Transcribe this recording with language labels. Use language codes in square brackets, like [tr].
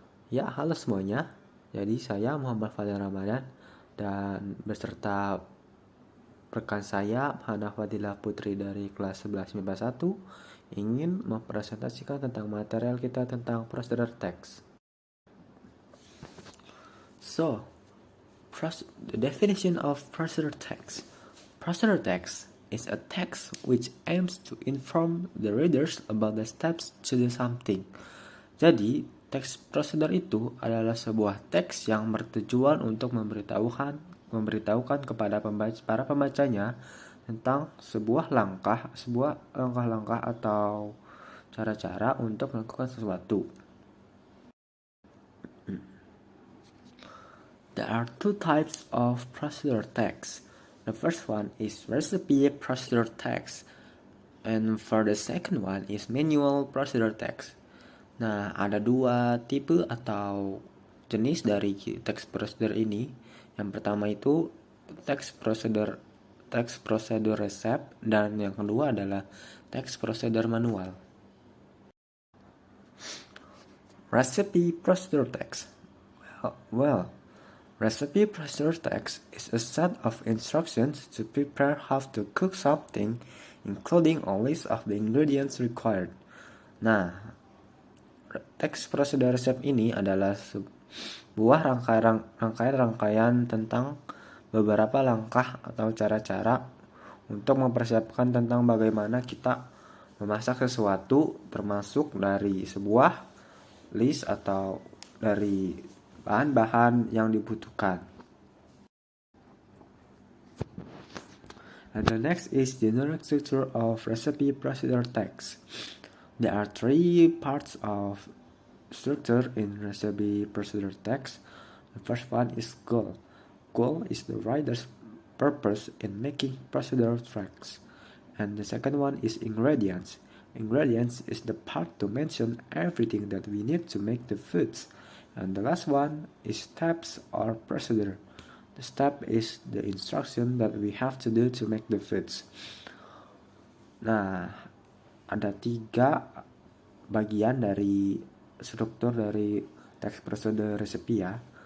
[id] Ya, halo semuanya. Jadi saya Muhammad Fadlan Ramadan dan beserta rekan saya Hana Fadila Putri dari kelas 11 MIPA 1 ingin mempresentasikan tentang material kita tentang procedure text. [en] So, the definition of procedure text. Procedure text is a text which aims to inform the readers about the steps to do something. [id] Jadi, teks prosedur itu adalah sebuah teks yang bertujuan untuk memberitahukan kepada para pembacanya tentang sebuah langkah-langkah atau cara-cara untuk melakukan sesuatu. [en] There are two types of procedure text. The first one is recipe procedure text, and for the second one is manual procedure text. [id] Nah, ada dua tipe atau jenis dari teks prosedur ini. Yang pertama itu teks prosedur resep, dan yang kedua adalah teks prosedur manual. [en] Recipe procedure text. Well, recipe procedure text is a set of instructions to prepare how to cook something, including a list of the ingredients required. [id] Nah, teks prosedur resep ini adalah sebuah rangkaian tentang beberapa langkah atau cara-cara untuk mempersiapkan tentang bagaimana kita memasak sesuatu, termasuk dari sebuah list atau dari bahan-bahan yang dibutuhkan. [en] And the next is generic structure of recipe procedure text. There are three parts of structure in recipe procedure text. The first one is goal. Goal is the writer's purpose in making procedure text. And the second one is ingredients. Ingredients is the part to mention everything that we need to make the foods. And the last one is steps or procedure. The step is the instruction that we have to do to make the foods. [id] Nah, ada 3 bagian dari struktur dari teks prosedur resepi ya.